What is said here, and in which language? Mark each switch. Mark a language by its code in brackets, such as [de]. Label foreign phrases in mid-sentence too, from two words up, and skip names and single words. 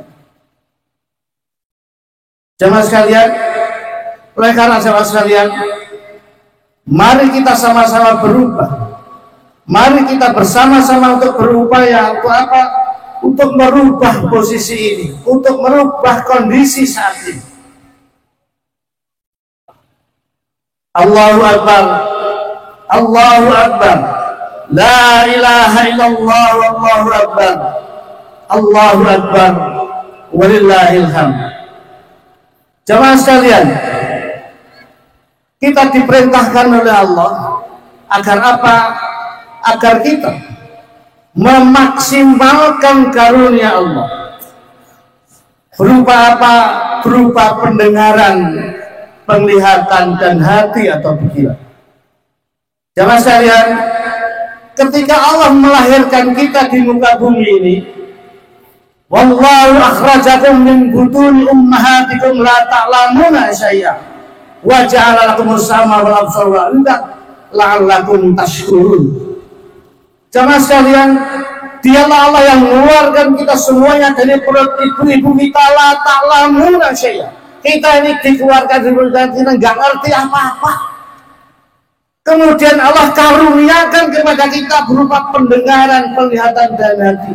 [id] Jemaah sekalian, oleh karena jemaah sekalian, mari kita sama-sama berubah. Mari kita bersama-sama untuk berupaya untuk apa? Untuk merubah posisi ini, untuk merubah kondisi saat ini. [ar] الله أكبر الله أكبر لا إله إلا الله الله أكبر الله أكبر ولله الحمد. [id] Jemaah sekalian, kita diperintahkan oleh Allah agar apa? Agar kita memaksimalkan karunia Allah. Berupa apa? Berupa pendengaran, penglihatan, dan hati atau pikiran. Jemaah sekalian, ketika Allah melahirkan kita di muka bumi ini, [ar] والله أخرجكم من بطون أمهاتكم لا تعلمون شيئا وجعل لكم السمع والأبصار والأفئدة لعلكم تشكرون. [id] Jemaah sekalian, dialah Allah yang mengeluarkan kita semuanya dari perut ibu-ibu kita [ar] لا تعلمون شيئا. [id] Kita ini dikeluarkan dari perut kita nggak ngerti apa-apa. Kemudian Allah karuniakan kepada kita berupa pendengaran, penglihatan, dan hati.